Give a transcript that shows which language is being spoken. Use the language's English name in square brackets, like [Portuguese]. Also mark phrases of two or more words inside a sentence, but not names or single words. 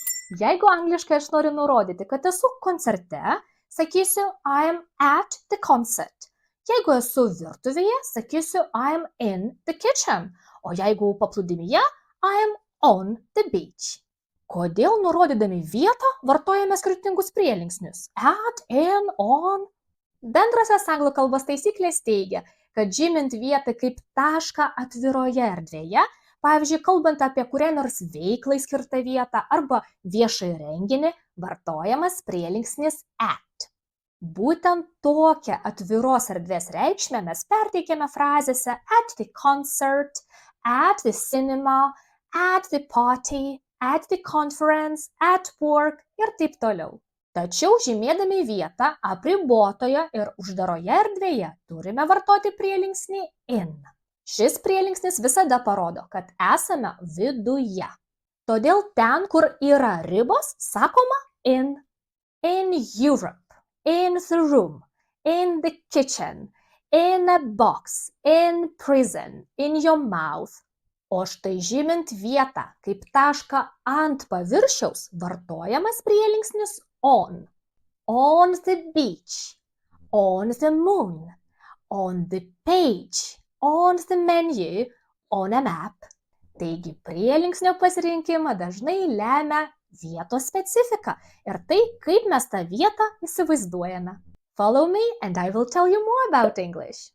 [Lithuanian] Jeigu angliškai aš noriu nurodyti, kad esu koncerte, sakysiu [English] I am at the concert. [Lithuanian] Jeigu esu virtuvėje, sakysiu [English] I am in the kitchen. [Lithuanian] O jeigu paplūdimyje, [English] I am on the beach. [Lithuanian] Kodėl nurodydami vietą vartojame skirtingus prielinksnius? [English] At, in, on. [Lithuanian] Bendrosios anglų kalbos taisyklės teigia, kad žymint vietą kaip tašką atviroje erdvėje, pavyzdžiui, kalbant apie kurią nors veiklai skirtą vietą arba viešąjį renginį, vartojamas prielinksnis at. Būtent tokią atviros erdvės reikšmę mes perteikiame frazėse [English] at the concert, at the cinema, at the party, at the conference, at work [Lithuanian] ir taip toliau. Tačiau žymėdami vietą apribotoje ir uždaroje erdvėje turime vartoti prielinksnį in. Šis prielinksnis visada parodo, kad esame viduje. Todėl ten, kur yra ribos, sakoma in. [English] In Europe, in the room, in the kitchen, in a box, in prison, in your mouth. [Lithuanian] O štai žymint vietą kaip tašką ant paviršiaus vartojamas prielinksnis on. [English] On the beach, on the moon, on the page, on the menu, on a map. [Lithuanian] Taigi prielinksnio pasirinkimą dažnai lemia vietos specifika ir tai, kaip mes tą vietą įsivaizduojame. [English] Follow me and I will tell you more about English.